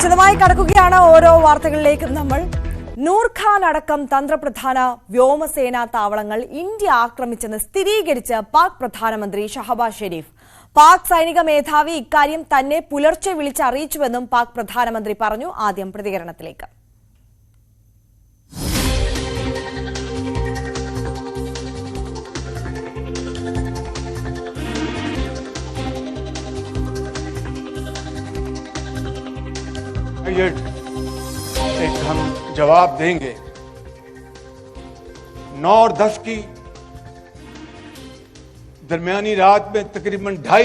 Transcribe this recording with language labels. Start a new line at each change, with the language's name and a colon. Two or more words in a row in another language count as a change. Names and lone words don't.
Malayalam: വിശദമായി കടക്കുകയാണ് ഓരോ വാർത്തകളിലേക്കും നമ്മൾ. നൂർഖാൻ അടക്കം തന്ത്രപ്രധാന വ്യോമസേനാ താവളങ്ങൾ ഇന്ത്യ ആക്രമിച്ചെന്ന് സ്ഥിരീകരിച്ച് പാക് പ്രധാനമന്ത്രി ഷഹബാസ് ഷെരീഫ്. പാക് സൈനിക മേധാവി ഇക്കാര്യം തന്നെ പുലർച്ചെ വിളിച്ചറിയിച്ചുവെന്നും പാക് പ്രധാനമന്ത്രി പറഞ്ഞു. ആദ്യം പ്രതികരണത്തിലേക്ക്.
Urdu: ایک ہم جواب دیں گے 9 اور 10 کی درمیانی رات میں تقریباً 2:30